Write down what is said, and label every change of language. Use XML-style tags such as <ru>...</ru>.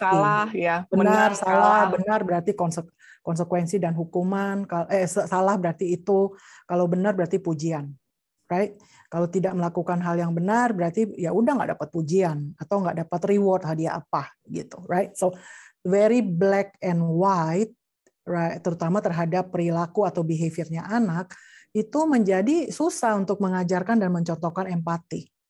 <id>salah ya. Benar, salah, benar berarti konsekuensi dan hukuman. Salah berarti itu, kalau benar berarti pujian.</id> <en>Right?</en> <id>Kalau tidak melakukan hal yang benar berarti ya udah nggak dapat pujian atau nggak dapat reward, hadiah apa gitu,</id> <en>right? So very black and white, right?</en> <id>Terutama terhadap perilaku atau behaviornya anak itu menjadi susah untuk mengajarkan dan mencontohkan empati.</id>